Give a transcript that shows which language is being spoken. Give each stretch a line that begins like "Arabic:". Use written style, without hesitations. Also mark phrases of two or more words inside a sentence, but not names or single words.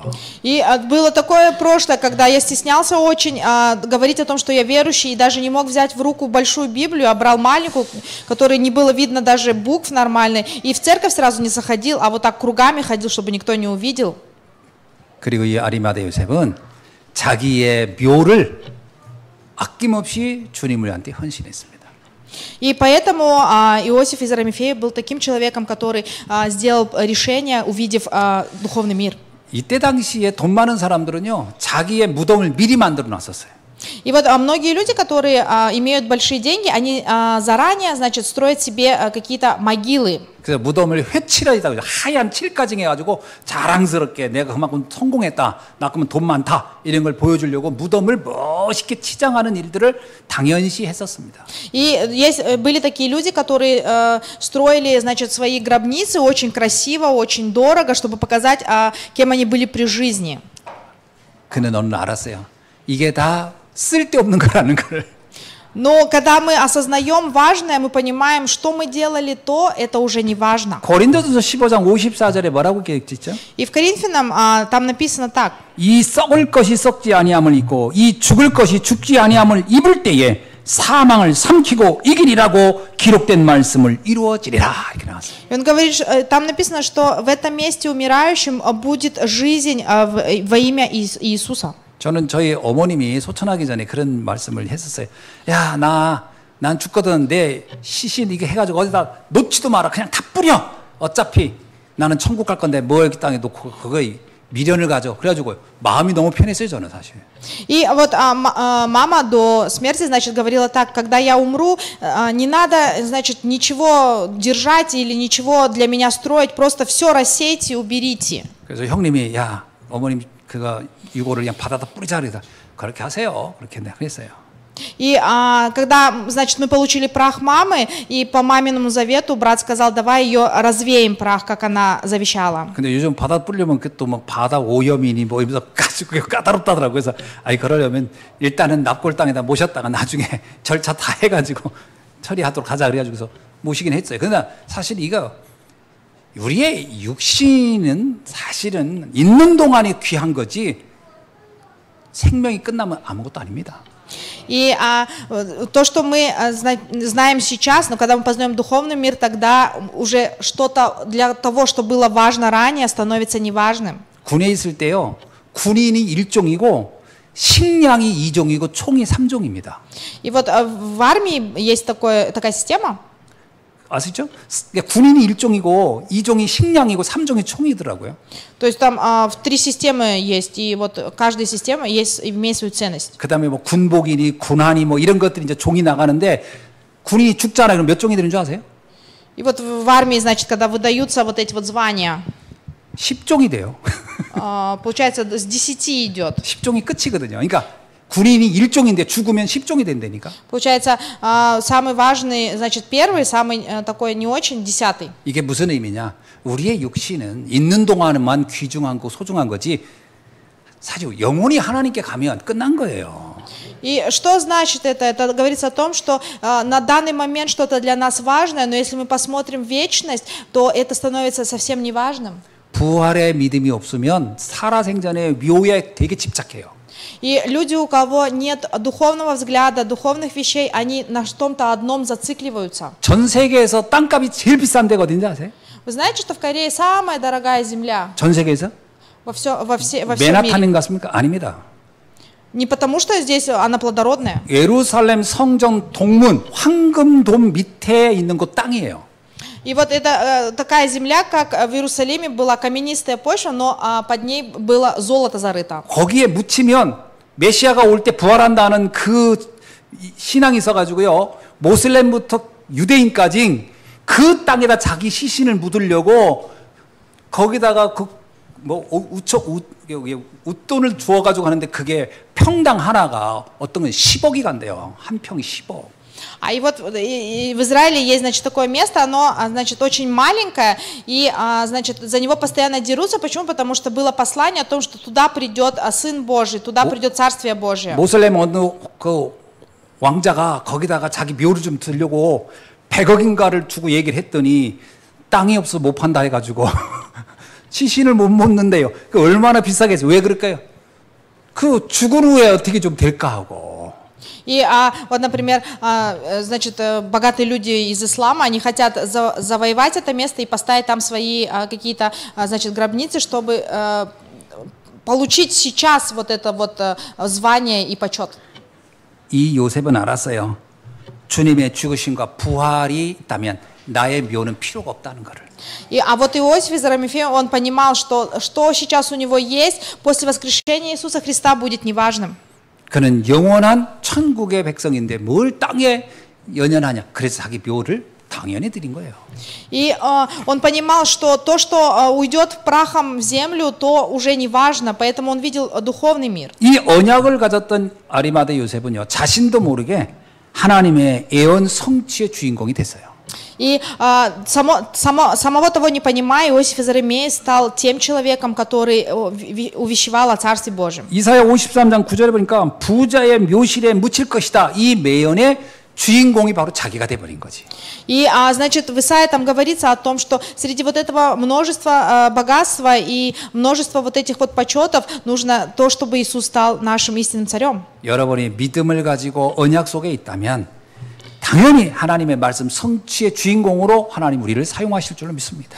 Russian: И было такое прошлое, когда я стеснялся очень говорить о том, что я верующий, и даже не мог взять в руку большую Библию, а брал маленькую, которой не было видно даже букв нормальной, и в церковь сразу не заходил, а вот так кругами ходил, чтобы никто не увидел.
Korean: 그리고 이 아리마대 요셉은 자기의 묘를 아낌없이 주님한테 헌신했습니다.
Russian: И поэтому Иосиф из Арамифеи был таким человеком, который сделал решение, увидев духовный мир.
Korean: 이때 당시에 돈 많은 사람들은요 자기의 무덤을 미리 만들어 놨었어요.
Russian: И вот многие люди, которые имеют большие деньги, они заранее, значит, строят себе какие-то могилы.
Korean: 그래서 무덤을 회칠하다고 하얀 칠까지 해가지고 자랑스럽게 내가 그만큼 성공했다, 나 그러면 돈 많다 이런 걸 보여주려고 무덤을 멋있게 치장하는 일들을 당연시 했었습니다.
Russian: И были такие люди, которые строили, значит, свои гробницы очень красиво, очень дорого, чтобы показать, кем они были при жизни.
Korean: 그는 어느 날 알았어요. 이게 다 쓸데없는 거라는 걸.
Russian: Но когда мы осознаем важное, мы понимаем, что мы делали, то это уже не важно.
Korean: 고린도전서 15장 54절에 뭐라고 기록했죠?
Russian: И в Коринфянам там написано так.
Korean: 이 썩을 것이 썩지 아니함을 입고 이 죽을 것이 죽지 아니함을 입을 때에 사망을 삼키고 이기리라고 기록된 말씀을 이루어지리라 이렇게 나왔어요.
Russian: И он говорит, там написано, что в этом месте умирающим будет жизнь во имя Иисуса.
Korean: 저는 저희 어머님이 소천하기 전에 그런 말씀을 했었어요. 야, 난 죽거든. 내 시신 이게 해가지고 어디다 놓지도 마라. 그냥 다 뿌려. 어차피 나는 천국 갈 건데 뭐 여기 땅에 놓고 그거에 미련을 가져. 그래가지고 마음이 너무 편했어요, 저는 사실.
Russian: И вот мама до смерти, значит, говорила так: когда я умру, не надо, значит, ничего держать или ничего для меня строить, просто все рассейте и уберите.
Korean: 그래서 형님이 야, 어머님 그거 이거를 그냥 바다다 뿌리자 그러다 그렇게 하세요. 그렇게 그랬어요.
Russian: И когда, значит, мы получили прах мамы, и по маминому завету брат сказал: давай ее развеем прах, как она завещала.
Korean: 근데 요즘 바다 뿌리려면 그 또 막 바다 오염이니 뭐 이러면서 까다롭다더라고요. 그래서 그러려면 일단은 납골 땅에다 모셨다가 나중에 절차 다 해가지고 처리하도록 하자 그래가지고서 모시긴 했어요. 그러나 사실 이거 우리의 육신은 사실은 있는 동안이 귀한 거지 생명이 끝나면 아무것도 아닙니다.
Russian: И то, что мы знаем сейчас, но когда мы познаем духовный мир, тогда уже что-то для того, что было важно ранее, становится неважным.
Korean: 군에 있을 때요, 군인이 1종이고 식량이 2종이고 총이 3종입니다.
Russian: И вот в армии есть такая система.
Korean: 아시죠? 군인이 1종이고 2종이 식량이고 3종이 총이더라고요.
Russian: То есть там в 3 системы есть, и вот каждая система имеет свою ценность.
Korean: 그다음에 뭐 군복이니 군한이 뭐 이런 것들이 이제 종이 나가는데 군인이 죽잖아요. 그럼 몇 종이 되는 줄 아세요?
Russian: И вот в армии, значит, когда выдаются вот эти вот звания,
Korean: 10종이 돼요.
Russian: получается, с 10 идет.
Korean: 10종이 끝이거든요. 그러니까 군인이 1종인데 죽으면 10종이 된다니까.
Russian: Получается, самый важный, значит, первый, самый такой не очень, 10.
Korean: 이게 무슨 의미냐? 우리의 육신은 있는 동안만 귀중한 거 소중한 거지 사실 영혼이 하나님께 가면 끝난 거예요.
Russian: И что значит это? Это говорится о том, что на данный момент что-то для нас важное, но если мы посмотрим в вечность, то это становится совсем неважным.
Korean: 부활의 믿음이 없으면 살아생전의 묘에 되게 집착해요.
Russian: И люди, у кого нет духовного взгляда, духовных вещей, они на что-то одном зацикливаются.
Korean: 전 세계에서 땅값이 제일 비싼 데가 어딘지 아세요?
Russian: Вы знаете, что в Корее самая дорогая земля?
Korean: 전 세계에서?
Russian: Во всем мире.
Korean: 맨하탄인 같습니까? 아닙니다.
Russian: Не потому, что здесь она плодородная.
Korean: 예루살렘 성전 동문 황금돔 밑에 있는 곳 땅이에요.
Russian: И вот это такая земля, как в Иерусалиме была каменистая почва, но под ней было золото зарыто.
Korean: 거기에 묻히면 메시아가 올 때 부활한다는 그 신앙이 있어가지고요. 모슬렘부터 유대인까지 그 땅에다 자기 시신을 묻으려고 거기다가 웃돈을 주어가지고 하는데 그게 평당 하나가 어떤 건 10억이 간대요. 한 평이 10억.
Russian: И вот и в Израиле есть, значит, такое место, оно, значит, очень маленькое, и, значит, за него постоянно дерутся. Почему? Потому что было послание о том, что туда придет Сын Божий, туда придет Царствие Божие.
Korean: 모슬렘 어느 그 왕자가 거기다가 자기 묘를 좀 들려고 100억인가를 주고 얘기를 했더니 땅이 없어 못 판다 해가지고 시신을 못 묻는데요. 그 얼마나 비싸겠어요? 왜 그럴까요? 그 죽은 후에 어떻게 좀 될까 하고.
Russian: И вот, например, значит, богатые люди из ислама, они хотят завоевать это место и поставить там свои какие-то, значит, гробницы, чтобы получить сейчас вот это вот звание и почет.
Korean: 이 요셉은 알았어요. 주님의 죽으심과 부활이 있다면 나의 묘는 필요가 없다는 것을.
Russian: А вот Иосиф из Арамифея, он понимал, что сейчас у него есть, после воскрешения Иисуса Христа будет неважным.
Korean: 그는 영원한 천국의 백성인데 뭘 땅에 연연하냐. 그래서 자기 묘를 당연히 드린 거예요.
Russian: И он понимал, что то, что уйдет прахом в землю, то уже не важно, поэтому он видел духовный мир.
Korean: 이 언약을 가졌던 아리마대 요셉은요, 자신도 모르게 하나님의 애원 성취의 주인공이 됐어요.
Russian: И самого того не понимая, Иосиф из Арамеи стал тем человеком, который увещевал о Царстве Божьем.
Korean: 이사야 53장 9절에 보니까 부자의 묘실에 묻힐 것이다. 이 매연의 주인공이 바로 자기가 돼버린 거지.
Russian: И, значит, в Исаии там говорится о том, что среди вот этого множества богатства и множества вот этих вот почетов нужно то, чтобы Иисус стал нашим истинным царем.
Korean: 여러분이 믿음을 가지고 언약 속에 있다면 당연히 하나님의 말씀 성취의 주인공으로 하나님 우리를 사용하실 줄로 믿습니다.